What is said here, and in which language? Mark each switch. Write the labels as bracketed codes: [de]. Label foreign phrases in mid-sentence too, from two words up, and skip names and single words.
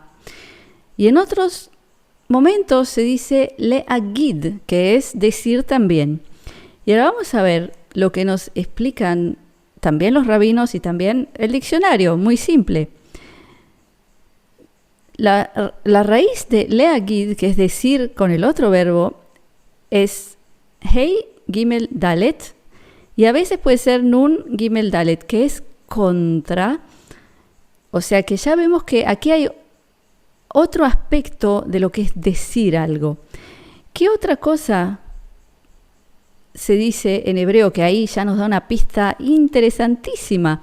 [es] Y en otros momentos se dice leagid, que es decir también. Y ahora vamos a ver lo que nos explican también los rabinos y también el diccionario, muy simple. La raíz de leagid, que es decir con el otro verbo, es [he] הא גימל דלת, [es] y a veces puede ser [he] נון גימל דלת, [es] que es contra. O sea que ya vemos que aquí hay otro aspecto de lo que es decir algo. ¿Qué otra cosa se dice en hebreo, que ahí ya nos da una pista interesantísima?